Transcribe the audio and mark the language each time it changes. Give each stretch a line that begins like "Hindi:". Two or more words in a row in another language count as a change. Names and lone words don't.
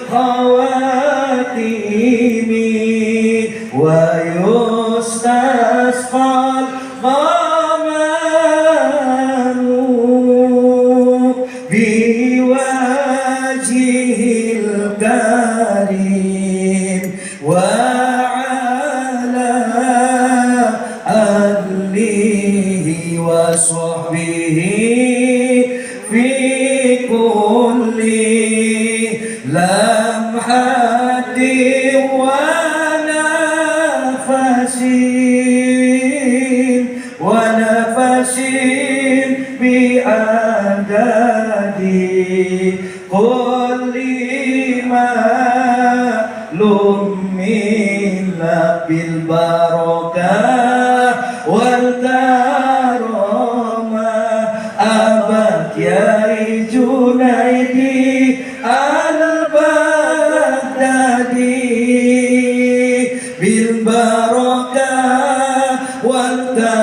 Arabic: خواتمه ويستسقى الغمام بوجهه الكريم وعلى آله وصحبه في كل لمحة ونفس بعدد كل معلوم منا بالبركة وال الكرامة أبد Kiai Junaidi al-Baghdadi بالبركة وال